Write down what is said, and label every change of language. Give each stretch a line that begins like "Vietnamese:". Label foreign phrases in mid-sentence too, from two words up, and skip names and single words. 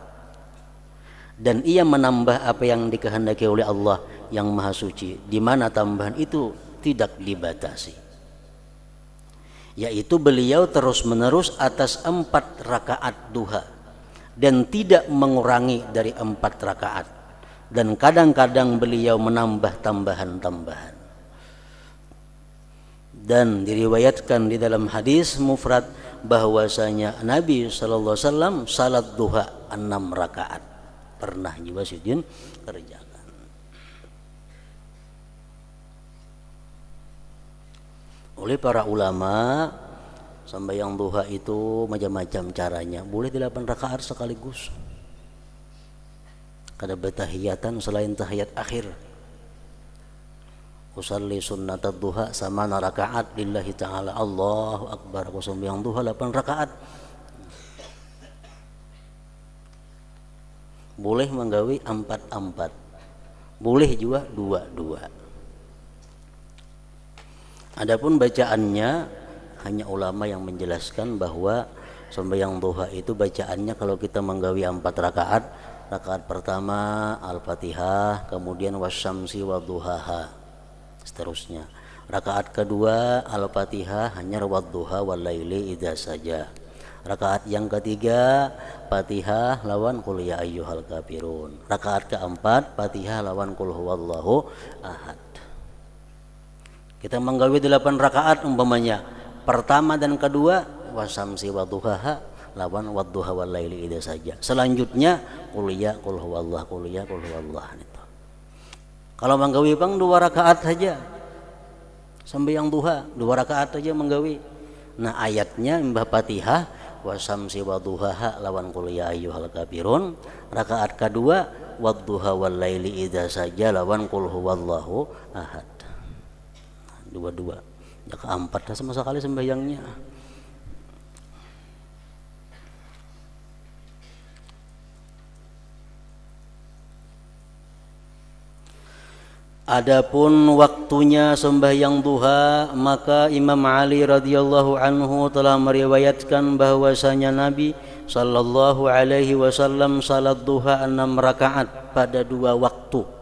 Indonesian: Dan ia menambah apa yang dikehendaki oleh Allah yang Maha Suci, di mana tambahan itu tidak dibatasi, yaitu beliau terus menerus atas 4 rakaat duha dan tidak mengurangi dari 4 rakaat, dan kadang-kadang beliau menambah tambahan-tambahan. Dan diriwayatkan di dalam hadis mufrad bahwasanya Nabi
Arabic: صلى الله عليه وسلم
Indonesian: salat duha 6 rakaat pernah juga sidin kerjakan. Oleh para ulama, sembahyang duha itu macam-macam caranya. Boleh 8 rakaat sekaligus. Kada bertahiyatan selain tahiyat akhir.
Arabic: أصلي سنة الضحى 8 ركعات لله تعالى. الله أكبر.
Indonesian: Aku sembahyang duha 8 rakaat. Boleh menggawi 4-4, boleh juga 2-2. Adapun bacaannya hanya ulama yang menjelaskan bahwa sembahyang duha itu bacaannya kalau kita menggawi 4 rakaat, rakaat pertama Al-Fatihah, kemudian wasyamsi wadduhaha, seterusnya. Rakaat kedua Al-Fatihah hanya wadduha walaili idza saja. Rakaat yang ketiga Fatihah lawan qul ya ayyuhal kafirun. Rakaat keempat Fatihah lawan qul huwallahu ahad. Kita menggawi 8 rakaat umpamanya. Pertama dan kedua wasamsi wadduhaha lawan wadduha wal laili idza saja. Selanjutnya qul ya qul huwallahu qul ya qul huwallahu itu. Kalau menggawi bang 2 rakaat saja. Sembahyang duha 2 rakaat saja menggawi. Nah ayatnya mbah Fatihah wasamsi wadduhaha lawan qul ya ayyuhal kafirun. Rakaat kedua wadduha wal laili idza saja lawan qul huwallahu ahad. 2-2. Ya keempat sama sekali sembahyangnya. Adapun waktunya sembahyang duha, maka Imam Ali
Arabic: رضي الله عنه
Indonesian: telah meriwayatkan bahwasanya Nabi
Arabic: صلى الله عليه وسلم
Indonesian: salat duha 6 rakaat pada 2 waktu,